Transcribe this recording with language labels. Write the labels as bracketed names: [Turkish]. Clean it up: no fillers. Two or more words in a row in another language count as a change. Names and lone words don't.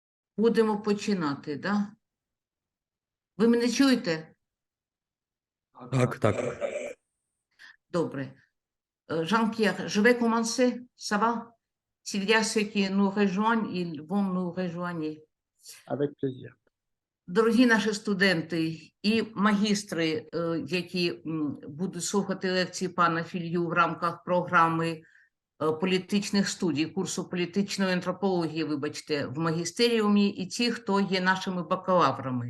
[Ukrainian] Будемо починати, да? Ви мене чуєте? Так, так. Добре. [French] Jean-Pierre, je vais commencer, ça va? S'il y a ceux qui nous rejoignent, ils vont nous rejoindre. Avec plaisir. [Ukrainian] Дорогі наші студенти і магістри, які будуть слухати лекції пана Філью в рамках програми політичних студій, курсу політичної антропології, вибачте, в магістеріумі, і ті, хто є нашими бакалаврами.